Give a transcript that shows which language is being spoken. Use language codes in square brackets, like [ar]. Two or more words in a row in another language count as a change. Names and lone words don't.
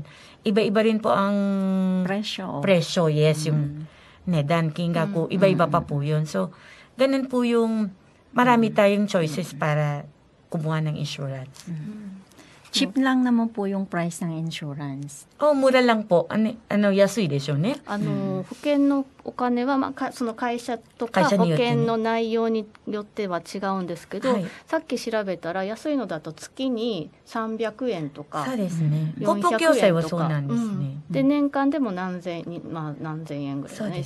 [tl] Iba-iba rin po ang presyo, yes, yung [ja] 値段、金額, [tl] iba-iba pa po yun. So, ganun po yung marami tayong choices para kumuha ng insurance. cheap lang naman po yung price ng insurance. mura lang po. [ja] Yasui でしょうね。保険のお金は、その会社とか保会社によってね険の内容によっては違うんですけど、はいさっき調べたら安いのだと月に300円とかそうですね。 400 航空業界はとかそうなんですね。うんで年間でも何千円ぐらいね、